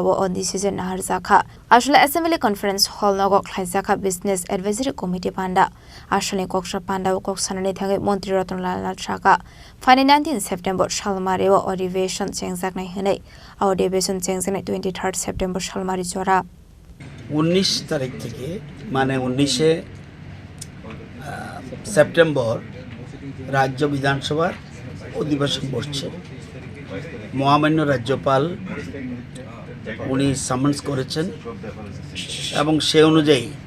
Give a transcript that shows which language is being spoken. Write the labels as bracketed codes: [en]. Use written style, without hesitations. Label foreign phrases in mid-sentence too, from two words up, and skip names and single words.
[trp] wo on decision Naharjakha Ashla Assembly Conference Hall Nogo Khlaijakha Business Advisory Committee Panda Ashla Koksa Panda wo Koksanani Thangai Mantri Ratanlal Chaka Fani 19 September Shalmari wo Odivation Chengjaknai Hinai Odivation Chengjaknai 23rd September Shalmari Jora [bn] 19 তারিখ থেকে মানে 19 সেপ্টেম্বর রাজ্য বিধানসভার অধিবেশন বসছে মহামান্য রাজ্যপাল উনি সামন্স করেছেন এবং সেই অনুযায়ী